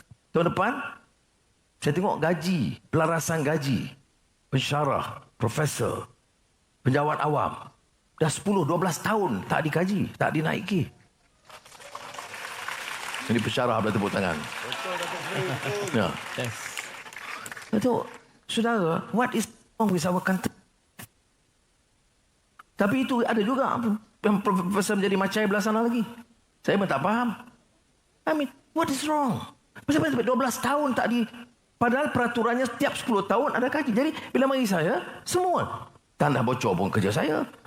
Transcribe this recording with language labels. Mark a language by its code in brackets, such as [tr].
[ms] Tahun depan, saya tengok gaji, pelarasan gaji, pensyarah, profesor, penjawat awam, dah 10-12 tahun tak dikaji, tak dinaiki. Ini pensyarah boleh tepuk tangan. Ya. Itu, saudara, [en] what is wrong with our country? [ms] Tapi itu ada juga yang profesor menjadi macai belah sana lagi. Saya pun tak faham. [en] I mean, what is wrong? [ms] Sampai 12 tahun tak di... Padahal peraturannya setiap 10 tahun ada kaji. Jadi bila mari saya, semua. Tanah bocor pun kerja saya.